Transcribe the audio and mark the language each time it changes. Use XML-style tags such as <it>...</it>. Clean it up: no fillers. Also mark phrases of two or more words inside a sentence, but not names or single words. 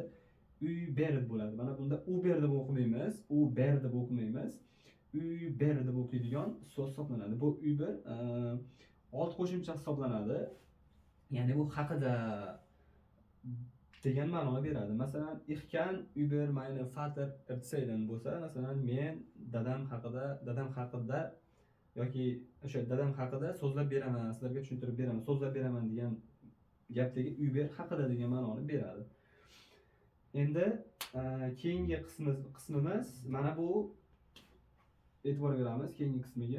<uz>Uber bo'ladi. Mana bunda Uber deb o'qimaymiz, Uber deb o'qimaymiz. Uber deb o'qiydigan so'z hisoblanadi. Bu Uber alt qo'shimcha hisoblanadi. Ya'ni bu haqida degan ma'noni beradi. Masalan,</uz> <de>ich kann über meinen Vater erzählen</de> <uz>bo'lsa, masalan, men dadam haqida yoki o'sha dadam haqida so'zlab beraman, sizlarga tushuntirib beraman, so'zlab beraman degan gapdagi über haqida degan ma'noni beradi. Endi keyingi qismimiz mana bu e'tibor beramiz keyingi qismiga.</uz>